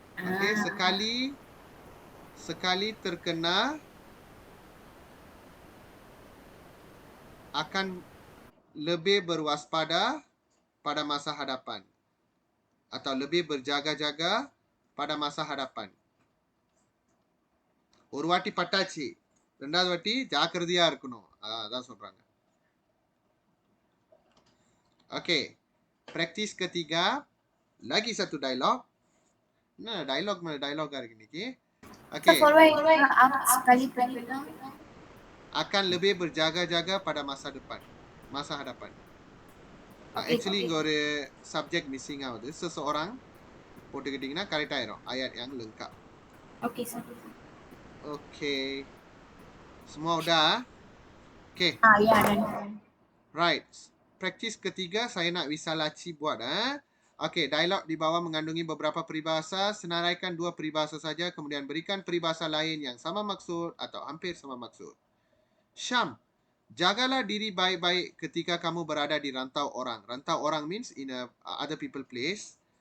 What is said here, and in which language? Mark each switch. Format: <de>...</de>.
<ms>Okay, sekali terkena akan lebih berwaspada pada masa hadapan atau lebih berjaga-jaga pada masa hadapan.</ms> <ta>ஒரு வாட்டி பட்டாச்சு, ரெண்டாவது வாட்டி ஜாக்கிரதையா இருக்கணும், அதான் சொல்றாங்க.</ta> <ms>Okey, praktis ketiga, lagi satu dialog. Nah, dialog mana dialog hari ini?</ms> <en>So Okay. following up sekali penulang.</en> <ms>Akan lebih berjaga-jaga pada masa depan. Masa hadapan.</ms> <en>Okay.</en> <ta>Actually, இங்க ஒரு</ta> <en>subject missing</en> <ta>ஆகுது. Seseorang போட்டுக்கிட்டீங்கன்னா கரெக்ட் ஆயிரும்.</ta> <ms>ayat yang lengkap.</ms> <en>Okay, sir.</en> <ms>Okay. Semua udah? Okay. Ya, dan Right. Praktis ketiga saya nak Wisalaci buat. Okey, dialog di bawah mengandungi beberapa peribahasa. Senaraikan dua peribahasa saja, kemudian berikan peribahasa lain yang sama maksud atau hampir sama maksud. Syam, jagalah diri baik-baik ketika kamu berada di rantau orang.</ms> <en>Rantau orang means in a other people place.</en>